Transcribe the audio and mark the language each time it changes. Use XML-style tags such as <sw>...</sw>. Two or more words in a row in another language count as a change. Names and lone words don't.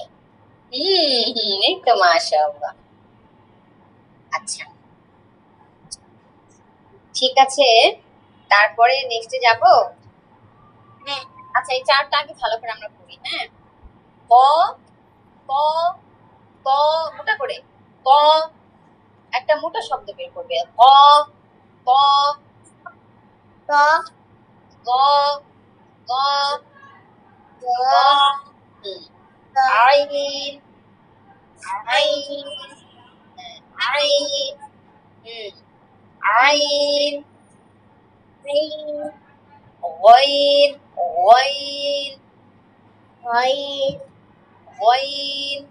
<bn>এই তো মাশাআল্লাহ। আচ্ছা ঠিক আছে, তারপরে নেক্সটে যাব। হ্যাঁ। আচ্ছা এই চারটা আগে ভালো করে আমরা পড়ি, হ্যাঁ। ক ক ক মোটা করে, ক একটা মোটা শব্দ বের করবে। ক ক ক গ গ গ গ হুম, গ আইন আই আইন আই হুম, আইন আই ওয়াইন ওয়াইন হই ওয়াইন</bn>